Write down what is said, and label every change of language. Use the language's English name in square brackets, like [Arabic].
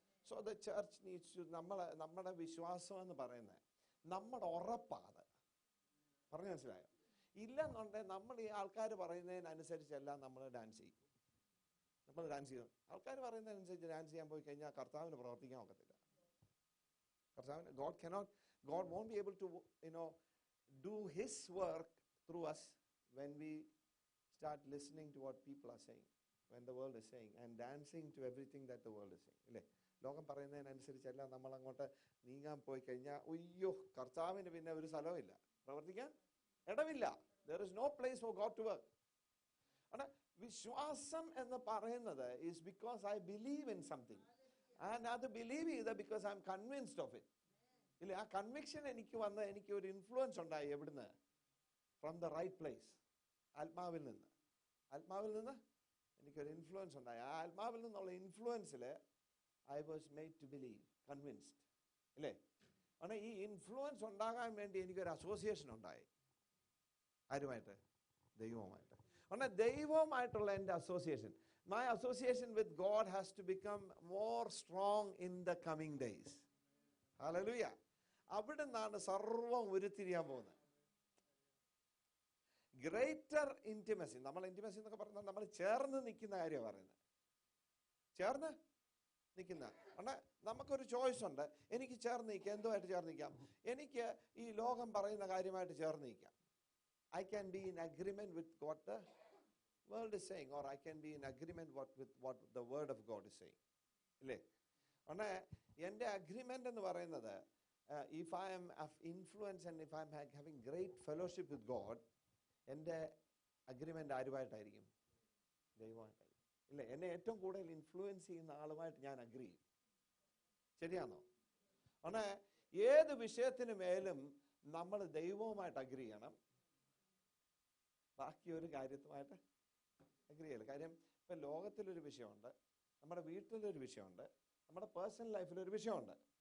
[English] so the church needs to, [Malayalam] നമ്മുടെ വിശ്വാസം എന്ന് പറയുന്നത് നമ്മുടെ ഉറപ്പാണ്. പറഞ്ഞു മനസ്സിലായോ? ഇല്ലെന്നുണ്ടെങ്കിൽ നമ്മൾ ഈ ആൾക്കാർ പറയുന്നതിനനുസരിച്ചെല്ലാം നമ്മൾ ഡാൻസ് ചെയ്യും. ആൾക്കാർ പറയുന്നതിനനുസരിച്ച് ഡാൻസ് ചെയ്യാൻ പോയി കഴിഞ്ഞാൽ കർത്താവിന് പ്രവർത്തിക്കാൻ ഒക്കത്തില്ല. [English] കർത്താവിന് God won't be able to do his work through us when we start listening to what people are saying, when the world is saying, and dancing to everything that the world is saying. [Malayalam] ഇല്ലേ? ലോകം പറയുന്നതിനനുസരിച്ചെല്ലാം നമ്മൾ അങ്ങോട്ട് നീങ്ങാൻ പോയി കഴിഞ്ഞാൽ അയ്യോ, കർത്താവിന് പിന്നെ ഒരു സ്ഥലമില്ല, പ്രവർത്തിക്കാൻ ഇടമില്ല. [English] There is no place for God to work. [Malayalam] വിശ്വാസം എന്ന് പറയുന്നത് [English] is because I believe in something. And [Malayalam] അത് ബിലീവ് ചെയ്ത [English] because I am convinced of it. [Malayalam] ഇല്ല, ആ കൺവിക്ഷൻ എനിക്ക് വന്ന് എനിക്ക് ഒരു ഇൻഫ്ലുവൻസ് ഉണ്ടായി. എവിടുന്ന്? [English] From the right place. [Malayalam] ആത്മാവിൽ നിന്ന് എനിക്കൊരു ഇൻഫ്ലുവൻസ് ഉണ്ടായി. ആ ആത്മാവിൽ നിന്നുള്ള ഇൻഫ്ലുവൻസിൽ [English] I was made to believe, convinced. [Malayalam] ഇല്ലേ? കാരണം ഈ ഇൻഫ്ലുവൻസ് ഉണ്ടാകാൻ വേണ്ടി എനിക്കൊരു അസോസിയേഷൻ ഉണ്ടായി. ആരുമായിട്ട്? ദൈവവുമായിട്ട്. കാരണം ദൈവവുമായിട്ടുള്ള എൻ്റെ association, [English] my association with God has to become more strong in the coming days. Hallelujah. [Malayalam] അവിടെ നിന്നാണ് സർവം ഉരുത്തിരിയാൻ പോകുന്നത്. Greater intimacy. നമ്മൾ ഇൻറ്റിമസി എന്നൊക്കെ പറഞ്ഞാൽ നമ്മൾ ചേർന്ന് നിൽക്കുന്ന കാര്യമാണ് പറയുന്നത്. ചേർന്ന് നിൽക്കുന്ന. കാരണം നമുക്കൊരു ചോയ്സ് ഉണ്ട്. എനിക്ക് ചേർന്ന് നിൽക്കാം. എന്തുമായിട്ട് ചേർന്ന് നിൽക്കാം? എനിക്ക് ഈ ലോകം പറയുന്ന കാര്യമായിട്ട് ചേർന്ന് നിൽക്കാം. [English] I can be in agreement with what the world is saying, or I can be in agreement with what the word of God is saying. [Malayalam] ഇല്ലേ? അങ്ങനെ എൻ്റെ അഗ്രിമെൻ്റ് എന്ന് പറയുന്നത്, [English] if I am of influence and if I am having great fellowship with God, [Malayalam] എൻ്റെ agreement ആരുമായിട്ടായിരിക്കും? ദൈവമായിട്ടായിരിക്കും. ഇല്ലേ? എന്നെ ഏറ്റവും കൂടുതൽ ഇൻഫ്ലുവൻസ് ചെയ്യുന്ന ആളുമായിട്ട് ഞാൻ അഗ്രി ചെയ്യും. ശരിയാണോ? അങ്ങനെ ഏത് വിഷയത്തിന് മേലും നമ്മൾ ദൈവവുമായിട്ട് അഗ്രി ചെയ്യണം. ബാക്കി ഒരു കാര്യത്തുമായിട്ട് അഗ്രി ചെയ്യില്ല. കാര്യം ഇപ്പം ലോകത്തിലൊരു വിഷയമുണ്ട്, നമ്മുടെ വീട്ടിലൊരു വിഷയമുണ്ട്, നമ്മുടെ പേഴ്സണൽ ലൈഫിലൊരു വിഷയമുണ്ട്.